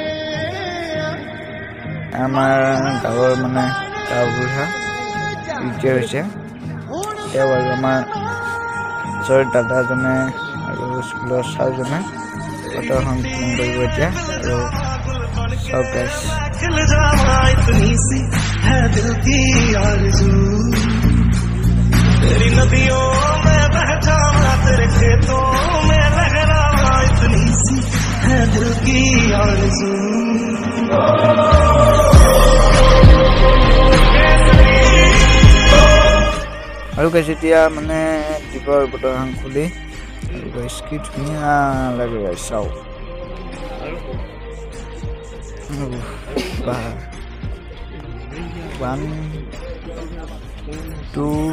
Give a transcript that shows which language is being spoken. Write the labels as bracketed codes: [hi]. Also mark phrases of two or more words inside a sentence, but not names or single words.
[as] আমাৰ গাঁৱৰ মানে গাঁওবুঢ়া ৰিটায়াৰ হৈছে তেওঁ আৰু আমাৰ ওচৰৰ দাদাজনে আৰু স্কুলৰ ছাৰজনে ফটো সংকলন কৰিব এতিয়া আৰু চব গাইছ [hi] तेरी नदियों में बह जाऊं तेरे खेतों में लहराऊं इतनी सी है दिल की आरज़ू [as] আৰু গাইছ এতিয়া মানে দীপৰ বটলখন খুলি আৰু গাইছ কি ধুনীয়া লাগে গাইছ চাওঁ বা 1 2